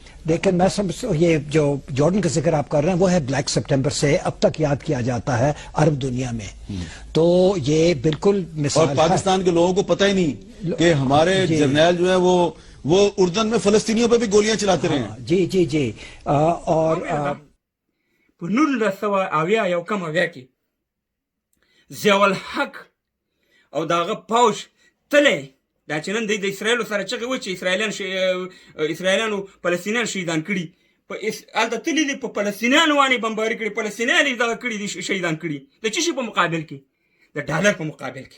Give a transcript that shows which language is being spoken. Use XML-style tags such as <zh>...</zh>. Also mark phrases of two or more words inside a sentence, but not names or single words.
<ur>لیکن میں یہ جو جارڈن کا ذکر آپ کر رہے ہیں وہ ہے بلیک سپٹمبر سے اب تک یاد کیا جاتا ہے عرب دنیا میں. تو یہ بالکل مثال اور پاکستان کے لوگوں کو پتہ ہی نہیں کہ ہمارے جرنیل جو ہے وہ اردن میں فلسطینیوں پہ بھی گولیاں چلاتے رہے ہیں. جی جی جی. اور</ur> <ps>په 1980 کې ضیاء الحق او د هغه پوځ تللی دا چې نن د اسرائیلو سره چغې وایي چې اسرائیلیانو فلسطینیان شهیدان کړي هلته تللي دي په فلسطینیانو باندې بمباري کړي فلسطینیان یې دغه کړي دي شهیدان کړي د څه شي په مقابل کې د ډالر په مقابل کې.</ps>